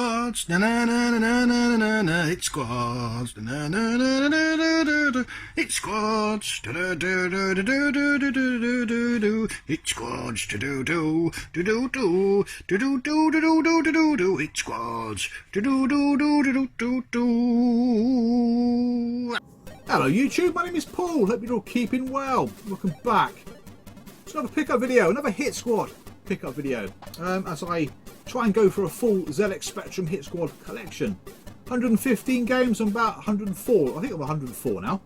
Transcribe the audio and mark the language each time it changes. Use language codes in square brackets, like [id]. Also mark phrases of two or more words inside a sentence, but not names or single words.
[en] squads, na na na na na na na. Hit squads, na na na na na na. Hit squads, da da da da da da da da da da. Hit squads, da do do do do do do do do do do do do do. Hit squads, da do do do do do do. Hello YouTube, my name is Paul. Hope you're all keeping well. Welcome back. It's another pickup video, another Hit Squad pickup video. As I try and go for a full ZX Spectrum Hit Squad collection. 115 games, I'm about 104. I think I'm 104 now.